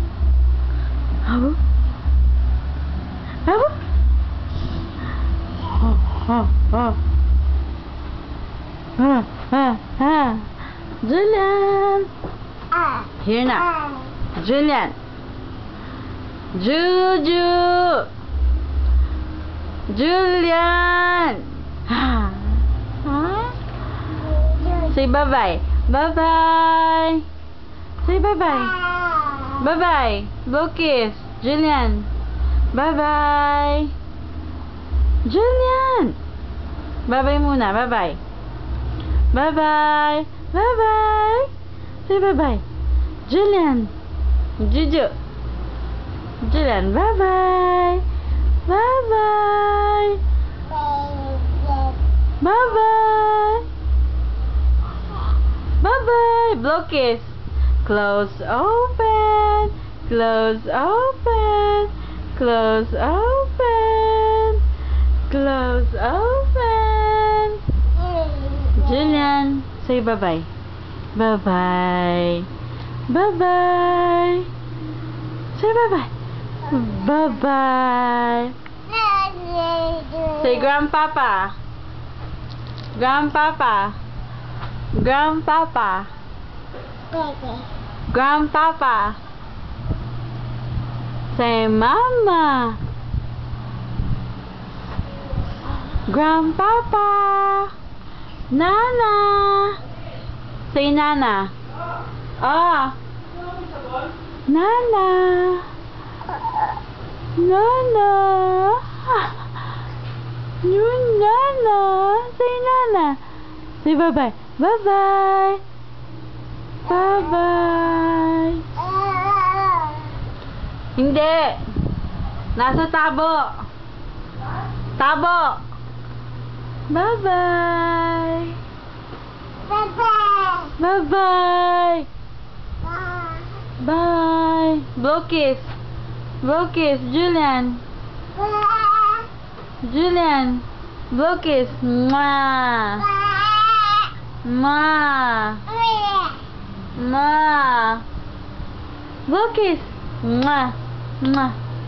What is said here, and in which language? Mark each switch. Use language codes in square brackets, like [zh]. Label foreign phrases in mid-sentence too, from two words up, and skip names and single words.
[en] Julian! Here na. Julian! Julian! Say bye-bye. Bye-bye. Say bye-bye. Bye-bye. Blow kiss. Julian. Bye-bye. Julian! Bye-bye muna. Bye-bye. Bye-bye. Bye-bye. Say bye-bye. Julian. Juju. Julian. Bye-bye. Bye-bye. Bye-bye. Bye-bye. Blow kiss. Close, open. Close, open. Close, open. Close, open. Julian, say bye-bye. Bye-bye. Bye-bye. Say bye-bye. Bye-bye. Say grandpapa. Grandpapa. Grandpapa. Grandpapa. Say mama. Grandpapa. Nana. Say nana. Ah. Nana. Nana. You nana. Say nana. Say bye-bye. Bye-bye. Bye-bye. Hindi. [tl] Nasa tabo. Tabo. [en] Bye-bye. Bye-bye. Bye. Blow kiss. Blow kiss. Julian. Julian. Blow kiss. Mwah. Mwah. Mwah. Blow kiss. Mwah. Mwah.